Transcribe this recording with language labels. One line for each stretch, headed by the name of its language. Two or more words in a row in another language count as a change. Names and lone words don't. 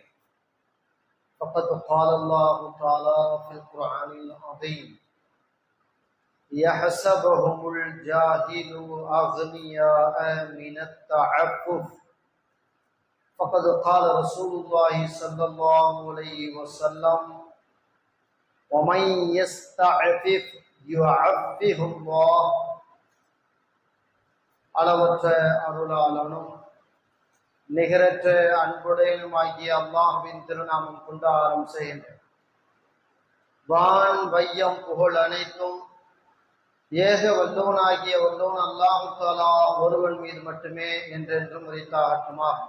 Arabic: فقد قال الله تعالى في القرآن العظيم: يحسبهم الجاهل أغنياء من التعفف. فقد قال رسول الله صلى الله عليه وسلم: ومن يستعفف يعفه الله.
Tamil: அளவற்ற அருளாளனும் நிகரற்ற அன்புடையனுமாகிய அல்லாஹ்வின் திருநாமம் கொண்டு ஆரம்பம் செய்கின்றேன். வான் வையம் புகழ் அனைத்தும் ஏக வல்லோனாகிய வல்லோன் அல்லாஹ் தஆலா ஒருவன் மீது மட்டுமே என்றென்றும் உரித்தாகட்டுமாகும்.